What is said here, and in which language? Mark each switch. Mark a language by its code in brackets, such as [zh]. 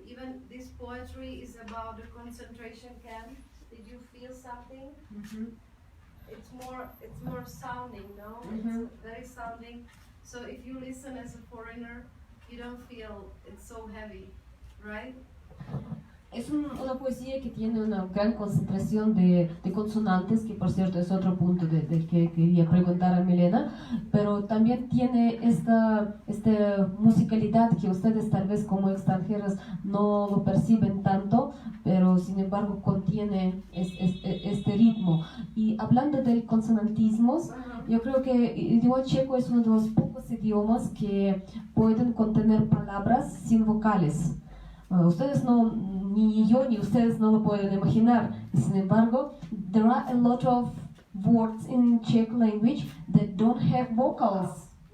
[en] Even this poetry is about the concentration camp. Did you feel something? Mhm. It's more sounding, no? Mhm. It's very sounding. So if you listen as a foreigner, you don't feel it's so heavy, right? [es] Es una poesía que tiene una gran concentración de consonantes, que por cierto es otro punto del que quería preguntar a Milena, pero también tiene esta musicalidad que ustedes tal vez como extranjeros no lo perciben tanto, pero sin embargo contiene este ritmo. Y hablando del consonantismos, yo creo que el idioma checo es uno de los pocos idiomas que pueden contener palabras sin vocales. Ustedes no, ni yo ni ustedes no lo pueden imaginar. Sin embargo, [en] there are a lot of words in Czech language that don't have vocals.